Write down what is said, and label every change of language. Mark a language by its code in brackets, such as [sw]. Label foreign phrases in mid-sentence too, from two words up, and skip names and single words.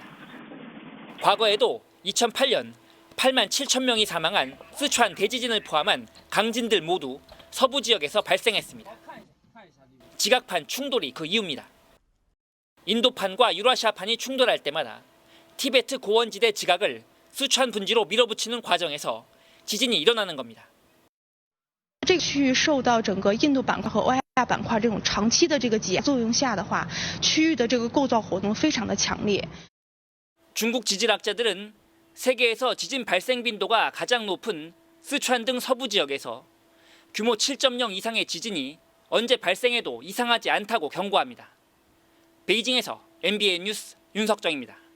[ko] 과거에도 2008년 8만 7천 명이 사망한 스촨 대지진을 포함한 강진들 모두 서부 지역에서 발생했습니다. 지각판 충돌이 그 이유입니다. 인도판과 유라시아판이 충돌할 때마다 티베트 고원지대 지각을 수천 분지로 밀어붙이는 과정에서 지진이 일어나는 겁니다. [zh] 这个区域受到整个印度板块和欧亚板块这种长期的这个挤压作用下的话，区域的这个构造活动非常的强烈。 [ko] 중국 지질학자들은 세계에서 지진 발생 빈도가 가장 높은 스촨 등 서부 지역에서 규모 7.0 이상의 지진이 언제 발생해도 이상하지 않다고 경고합니다. 베이징에서 MBN 뉴스 윤석정입니다.